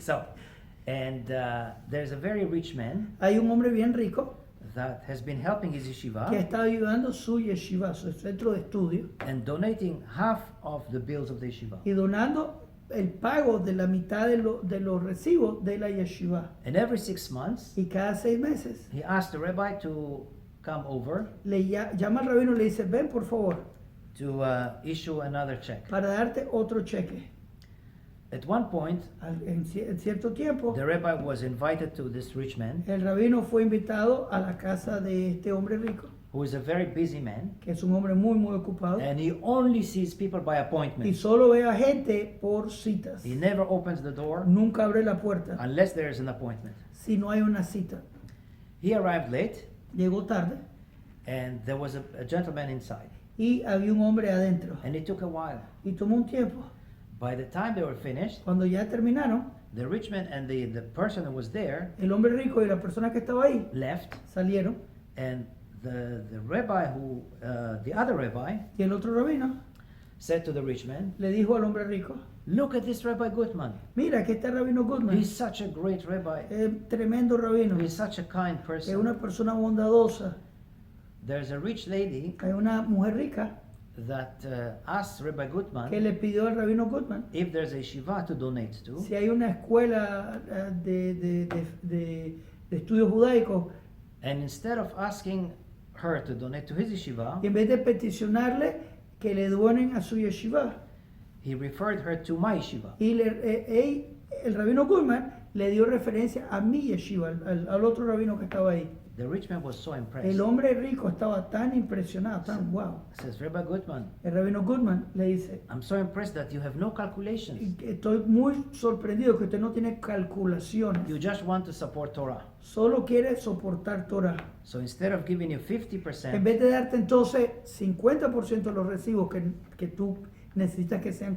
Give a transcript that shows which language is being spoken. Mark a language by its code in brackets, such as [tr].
[en] So, and there's a very rich man [es] Hay un hombre bien rico [en] that has been helping his [es] que [en] yeshiva [es] está ayudando su yeshiva, su centro de estudio, [en] and donating half of the bills of the yeshiva. [es] y donando el pago de la mitad de los recibos de la yeshiva. [en] And every 6 months, [es] Y cada 6 meses [en] he asked the rabbi to come over [es] llama al rabino y le dice, ven por favor, [en] to issue another check. [es] para darte otro cheque. [en] At one point, [es] En cierto tiempo, [en] the rabbi was invited to this rich man, [es] el rabino fue invitado a la casa de este hombre rico, [en] who is a very busy man, [es] que es un hombre muy, muy ocupado, [en] and he only sees people by [es] y [en] appointment. [es] solo ve a gente por citas. [en] He never opens the door [es] Nunca abre la puerta [en] unless there is an appointment. [es] si no hay una cita. [en] He arrived late, [es] Llegó tarde [en] and there was a gentleman inside, [es] y había un hombre adentro. [en] and it took a while. [es] Y tomó un tiempo. [en] By the time they were finished, [es] Cuando ya terminaron, [en] the rich man and the person who was there [es] el hombre rico y la persona que estaba ahí [en] left, [es] salieron. [en] and the rabbi who, the other rabbi, [es] Y el otro rabino [en] said to the rich man, [es] le dijo al hombre rico, [en] "Look at this Rabbi Goodman. [es] mira, aquí está el rabino Goodman. [en] He's such a great rabbi. [es] Tremendo rabino. [en] He's such a kind [es] Es [en] person." [es] una persona bondadosa. [en] There's a rich lady [es] Hay una mujer rica [en] that asked Rabbi [es] que [en] Goodman [es] le pidió al rabino Goodman [en] if there's a shiva to donate to, [es] si hay una escuela de estudios judaicos, [en] and instead of asking her to donate to his yeshiva, [es] y en vez de peticionarle que le donen a su yeshiva, [en] he referred her to my yeshiva. [es] y el rabino Goodman le dio referencia a mi yeshiva, al otro rabino que estaba ahí. [en] The rich man was so impressed. [es] El hombre rico estaba tan impresionado, tan wow. [en] Says, "Rabbi Goodman, [es] El rabino Goodman le dice, [en] I'm so impressed that you have no calculations. [es] estoy muy sorprendido que usted no tiene calculaciones, [en] You just want to support Torah. [es] solo quiere soportar Torah. [en] So instead of giving you [es] En [en] 50%, [es] vez de darte entonces 50% de los recibos que tú necesitas que sean